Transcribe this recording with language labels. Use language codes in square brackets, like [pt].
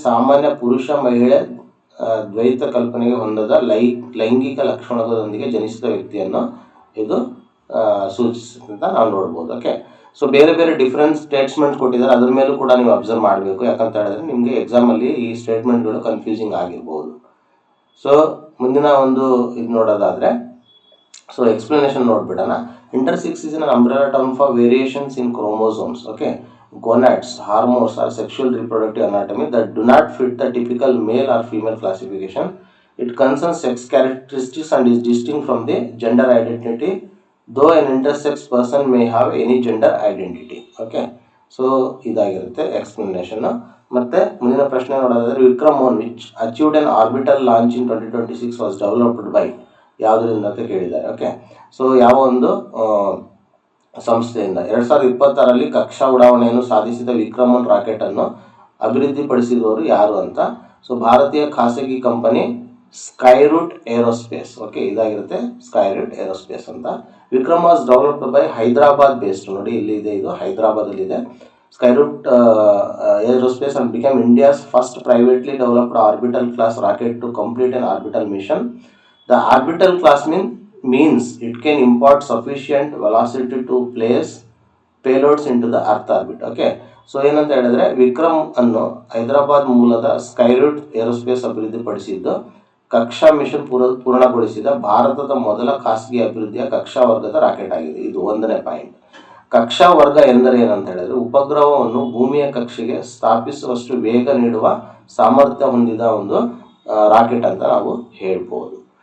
[kn] ಸಾಮಾನ್ಯ ಪುರುಷ ಮಹಿಳೆ ದ್ವೈತ ಕಲ್ಪನೆಗೆ ಹೊಂದದ ಲೈಂಗಿಕ ಲಕ್ಷಣಗಳೊಂದಿಗೆ ಜನಿಸಿದ ವ್ಯಕ್ತಿಯನ್ನು ಇದು ಸೂಚಿಸುತ್ತೆ ಅಂತ ನಾವು ನೋಡ್ಬೋದು. ಓಕೆ, ಸೊ ಬೇರೆ ಬೇರೆ ಡಿಫ್ರೆಂಟ್ ಸ್ಟೇಟ್ಮೆಂಟ್ ಕೊಟ್ಟಿದ್ದಾರೆ, ಅದ್ರ ಮೇಲೂ ಕೂಡ ನೀವು ಅಬ್ಸರ್ವ್ ಮಾಡಬೇಕು. ಯಾಕಂತ ಹೇಳಿದ್ರೆ ನಿಮಗೆ ಎಕ್ಸಾಮಲ್ಲಿ ಈ ಸ್ಟೇಟ್ಮೆಂಟ್ಗಳು ಕನ್ಫ್ಯೂಸಿಂಗ್ ಆಗಿರ್ಬೋದು. ಸೊ ಮುಂದಿನ ಒಂದು ಇದು ನೋಡೋದಾದರೆ, so explanation ನೋಡ್ಬಿಡೋಣ. [en] Intersex is an umbrella term for variations in chromosomes, okay, gonads, hormones or sexual reproductive anatomy that do not fit the typical male or female classification. It concerns sex characteristics and is distinct from the gender identity, though an intersex person may have any gender identity. Okay, so [kn] ಇದಾಗಿರುತ್ತೆ explanation. ಮತ್ತೆ ಮುಂದಿನ ಪ್ರಶ್ನೆ ನೋಡೋದಾದ್ರೆ, [en] Vikram one which achieved an orbital launch in 2026 was developed by [kn] ಯಾವುದರಿಂದ ಅಂತ ಕೇಳಿದ್ದಾರೆ. Okay, so ಯಾವ ಒಂದು ಸಂಸ್ಥೆಯಿಂದ 2026ರಲ್ಲಿ ಕಕ್ಷಾ ಉಡಾವಣೆಯನ್ನು ಸಾಧಿಸಿದ ವಿಕ್ರಮ್ ಒನ್ ರಾಕೆಟ್ ಅನ್ನು ಅಭಿವೃದ್ಧಿಪಡಿಸಿದವರು ಯಾರು ಅಂತ? ಸೊ ಭಾರತೀಯ ಖಾಸಗಿ ಕಂಪನಿ ಸ್ಕೈರೂಟ್ ಏರೋಸ್ಪೇಸ್. ಓಕೆ, ಇದಾಗಿರುತ್ತೆ ಸ್ಕೈರೂಟ್ ಏರೋಸ್ಪೇಸ್ ಅಂತ. Vikram [en] was developed by Hyderabad based, [kn] ನೋಡಿ ಇಲ್ಲಿ ಇದೆ, ಇದು ಹೈದರಾಬಾದಲ್ಲಿದೆ. [en] Skyroot Aerospace and become India's first privately developed orbital class rocket to complete an orbital mission. The orbital class means it can impart sufficient velocity to place payloads into the earth orbit. [kn] Okay, so ಏನಂತ ಹೇಳಿದ್ರೆ, ವಿಕ್ರಮ್ ಅನ್ನು ಹೈದರಾಬಾದ್ ಮೂಲದ Skyroot aerospace ಅಭಿವೃದ್ಧಿಪಡಿಸಿದ್ದು ಕಕ್ಷಾ mission ಪೂರ್ಣಗೊಳಿಸಿದ ಭಾರತದ ಮೊದಲ ಖಾಸಗಿ ಅಭಿವೃದ್ಧಿಯ ಕಕ್ಷಾ ವರ್ಗದ ರಾಕೆಟ್ ಆಗಿದೆ. ಇದು 1ನೇ ಪಾಯಿಂಟ್. ಕಕ್ಷಾ ವರ್ಗ ಎಂದರೆ ಏನಂತ ಹೇಳಿದ್ರೆ, ಉಪಗ್ರಹವನ್ನು ಭೂಮಿಯ ಕಕ್ಷೆಗೆ ಸ್ಥಾಪಿಸುವಷ್ಟು ವೇಗ ನೀಡುವ ಸಾಮರ್ಥ್ಯ ಹೊಂದಿದ ಒಂದು ರಾಕೆಟ್ ಅಂತ ನಾವು ಹೇಳ್ಬೋದು.